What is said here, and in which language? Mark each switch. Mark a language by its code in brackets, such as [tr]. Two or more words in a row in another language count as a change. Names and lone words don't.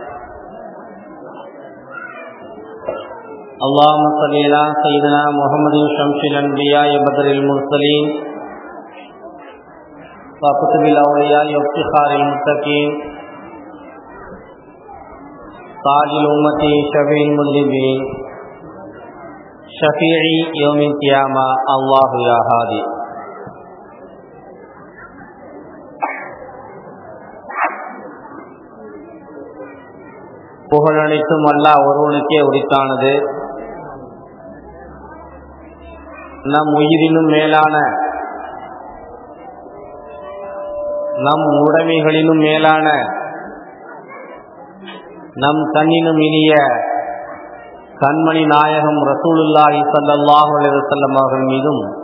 [ar] اللهم صل على سيدنا محمد شمس الأنبياء بدر المرسلين وكتب الأولياء وافتخار المتقين تاج الأمة شفيع المذنبين شفيعي يوم القيامة الله يا هادي. [ta] புகழனைத்தும் அல்லாஹ் ஒருவனுக்கே உரித்தானது. நம் உயிரினும் மேலான, நம் உடைமைகளிலும் மேலான, நம் கண்ணினும் இனிய கண்மணி நாயகம் [ar] رسول الله صلى الله عليه وسلم [ta] அவர்கள் மீதும்